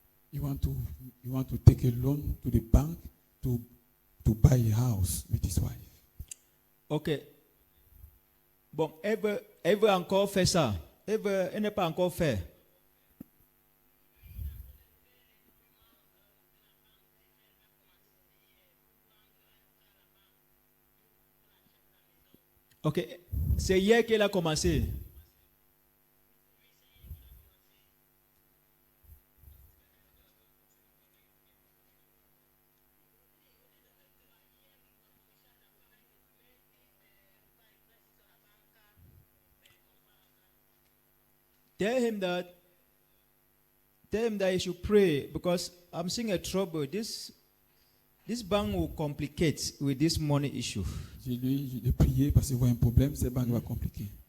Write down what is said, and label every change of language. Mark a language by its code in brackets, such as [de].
[en] you want to take a loan to the bank to buy a house with his wife. okay. [fr] Bon, elle veut encore faire ça. Elle n'est pas encore fait. Ok, c'est hier qu'elle a commencé. [en] tell him that he should pray because I'm seeing a trouble. This bank will complicate with this money issue. [fr] J'ai dit de prier parce qu'il voit un problème, cette banque va compliquer.